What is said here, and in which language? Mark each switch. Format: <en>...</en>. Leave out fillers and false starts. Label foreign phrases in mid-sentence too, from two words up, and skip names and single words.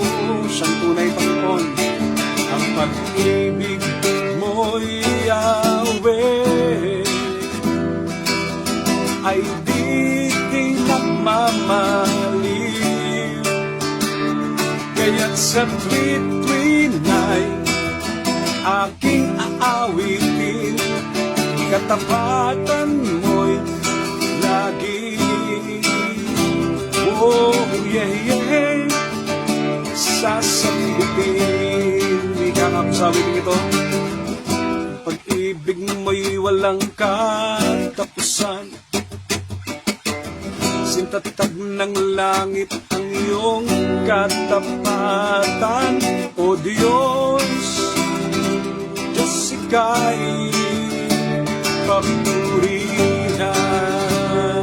<tl>Siyang tunay, Panginoon. Ang pag-ibig mo, Yahweh, ay di nagmamaliw. Kaya't sa tuwin ay aking aawitin, katapatan mo'y lagi.</tl> <en>Oh, yeah, yeah.</en> <tl>Sasambitin, ika nga po sa awiting ito. Pag-ibig mo'y walang katapusan. Sintatag ng langit ang iyong katapatan, O Diyos, Diyos ika'y papurihan.</tl>